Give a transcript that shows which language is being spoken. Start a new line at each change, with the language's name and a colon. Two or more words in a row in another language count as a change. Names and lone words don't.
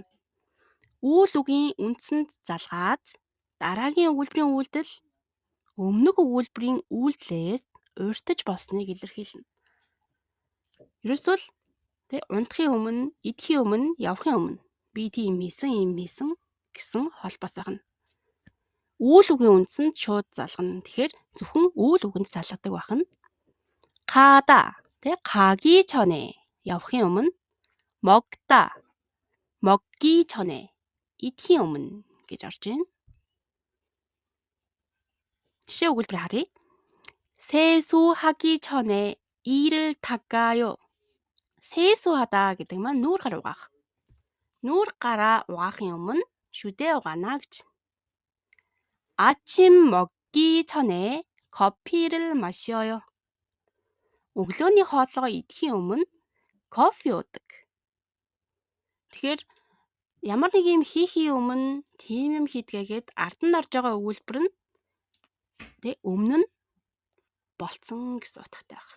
Mongolian: Үйл үгийн үндсэнд залгаад дараагийн өгүүлбэрийн үйлдэл өмнөх өгүүлбэрийн үйлдэлээс урьдчилж болсныг илэрхийлнэ. Ерөөсөө л унтахын өмнө, идэхийн өмнө, явахын өмнө би тийм хийсэн гэсэн холбоос байна. Үйл үгийн үндсэнд шууд залгана. Тэгэхээр зөвхөн үйл үгэнд залгадаг байна.
Korean: 가다, 가기 전에,
Mongolian: явахын өмнө,
Korean: 먹다, 먹기 전에,
Mongolian: идэхийн өмнө гэж орж байна. жишээ өгүүлбэр харъя.
Korean: 세수하기 전에 이를 닦아요.
Mongolian: 세수하다 гэдэг маань нүүр гар угаах. нүүр гараа угаахын өмнө шүдээ угаана гэж.
Korean: 아침 먹기 전에 커피를 마셔요.
Mongolian: өглөөний хоолойгоо идэхийн өмнө кофе уудаг. Тэгэхээр ямар нэг юм хийхийн өмнө тийм юм хийдгээгээд ард нь орж байгаа өгүүлбэр нь өмнө нь болцсон гэсэн утгатай байна.